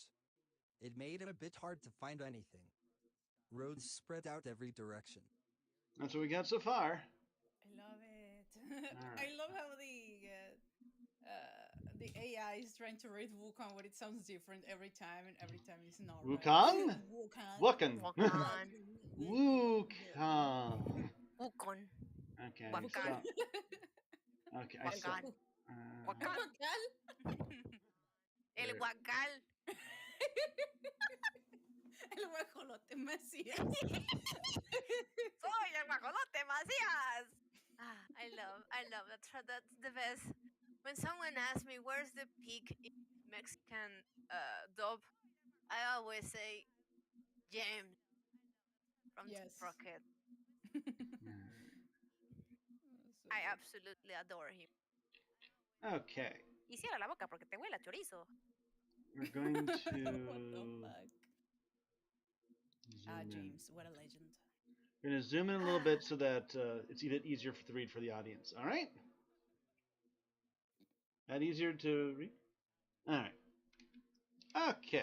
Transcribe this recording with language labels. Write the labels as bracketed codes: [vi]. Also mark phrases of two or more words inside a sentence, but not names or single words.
[en] It made it a bit hard to find anything. Roads spread out every direction. That's what we got so far. I love it. All I right. love how the AI is trying to read Wukong, but it sounds different every time, and every time it's not right. Wukong? Wukong. Wukan. Wakan. Wukong. Wukon. Okay. Wakan. Stop. Okay. I saw. Wakan. Wakan. Wukong. El There. Wacal. [es] El guajolote Macías. Soy el guajolote Macías. [en] I love that. That's the best. When someone asks me where's the peak in Mexican dub, I always say James from Team Yes. Rocket. So I good. absolutely adore him. Okay. [es] Y cierra la boca porque te huele a chorizo. [en] We're going What the to fuck? zoom in. James, what a legend. We're going to zoom in a little bit so that it's even easier to read for the audience. All right? That easier to read? All right. Okay.